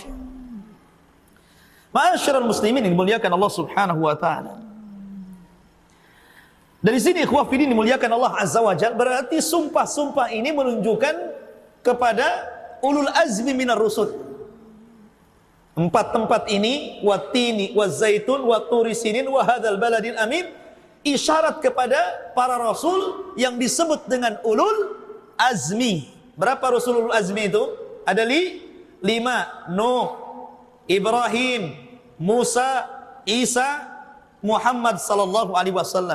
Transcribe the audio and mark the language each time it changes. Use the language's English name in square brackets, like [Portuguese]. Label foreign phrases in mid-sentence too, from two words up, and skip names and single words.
[Arabic] Ma'asyiral muslimin [Indonesian] yang dimuliakan [Arabic] Allah Subhanahu wa taala. [Indonesian] Dari sini [Arabic] ikhwah fillah [Indonesian] dimuliakan Allah [Arabic] Azza wa Jalla, [Indonesian] berarti sumpah-sumpah ini menunjukkan kepada [Arabic] ulul azmi minar rusul. [Indonesian] 4 tempat ini, [Arabic] wattini, wazaitun, waturi sinin, wa hadzal baladil amin, [Indonesian] isyarat kepada para rasul yang disebut dengan [Arabic] ulul azmi. [Indonesian] Berapa rasul [Arabic] ulul azmi [Indonesian] itu? Ada 5. Nuh, Ibrahim, Musa, Isa, Muhammad [Arabic] sallallahu alaihi wasallam.